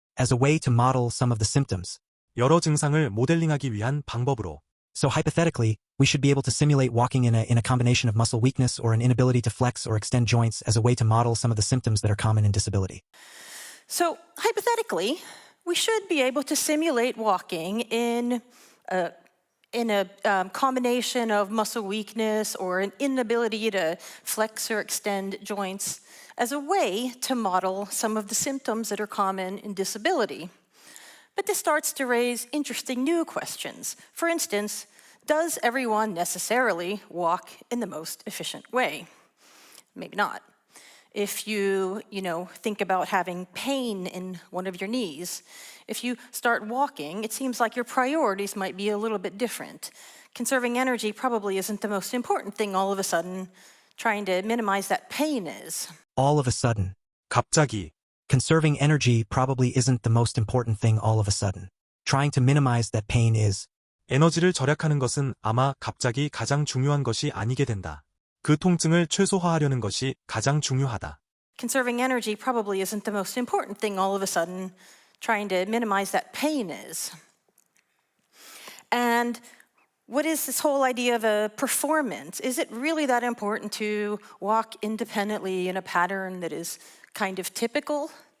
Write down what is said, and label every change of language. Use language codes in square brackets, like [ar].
[en] As a way to model some of the symptoms. [ko] 여러 증상을 모델링하기 위한 방법으로. [en] So hypothetically, we should be able to simulate walking in a combination of muscle weakness or an inability to flex or extend joints as a way to model some of the symptoms that are common in disability. So hypothetically, we should be able to simulate walking in a combination of muscle weakness or an inability to flex or extend joints as a way to model some of the symptoms that are common in disability. But this starts to raise interesting new questions. For instance, does everyone necessarily walk in the most efficient way? Maybe not. If you think about having pain in one of your knees, if you start walking, it seems like your priorities might be a little bit different. Conserving energy probably isn't the most important thing all of a sudden. Trying to minimize that pain is. All of a sudden. [ko] 갑자기. [en] Conserving energy probably isn't the most important thing all of a sudden. Trying to minimize that pain is. [ko] 에너지를 절약하는 것은 아마 갑자기 가장 중요한 것이 아니게 된다. 그 통증을 최소화하려는 것이 가장 중요하다. [en] Conserving energy probably isn't the most important thing all of a sudden. Trying to minimize that pain is. And what is this whole idea of a performance? Is it really that important to walk independently in a pattern that is kind of typical?